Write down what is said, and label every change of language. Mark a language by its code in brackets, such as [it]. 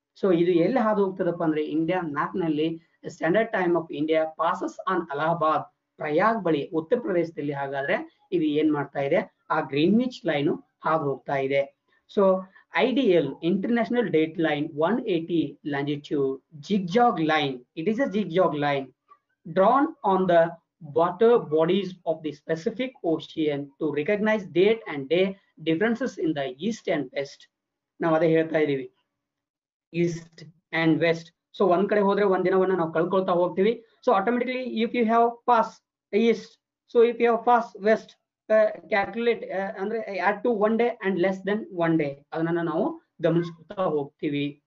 [kn] So ಇದು ಎಲ್ಲಿ ಹಾದು ಹೋಗ್ತದಪ್ಪ ಅಂದ್ರೆ ಇಂಡಿಯಾ ಮ್ಯಾಪ್ ನಲ್ಲಿ [en] standard time of India passes on Allahabad, [kn] ಪ್ರಯಾಗ್ ಬಳಿ ಉತ್ತರ ಪ್ರದೇಶದಲ್ಲಿ ಹಾಗಾದ್ರೆ ಇದು ಏನ್ ಮಾಡ್ತಾ ಇದೆ ಆ ಗ್ರೀನ್ವಿಚ್ ಲೈನ್ ಹಾದು ಹೋಗ್ತಾ ಇದೆ. [en] So IDL international date line 180 longitude zigzag line. It is a zigzag line drawn on the water bodies of the Pacific Ocean to recognize date and day differences in the east and west. [kn] ನಾವು ಅದೇ ಹೇಳ್ತಾ ಇದೀವಿ East and West. So ಒಂದ್ ಕಡೆ ಹೋದ್ರೆ ಒಂದ್ ದಿನವನ್ನ ನಾವು ಕಳ್ಕೊಳ್ತಾ ಹೋಗ್ತೀವಿ. [en] so automatically if you have pass east, so if you have pass west calculate [kn] ಅಂದ್ರೆ [en] add to 1 day [kn] and less than 1 day ಅದನ್ನ ನಾವು ಗಮನಿಸ್ಕೊಳ್ತಾ ಹೋಗ್ತೀವಿ.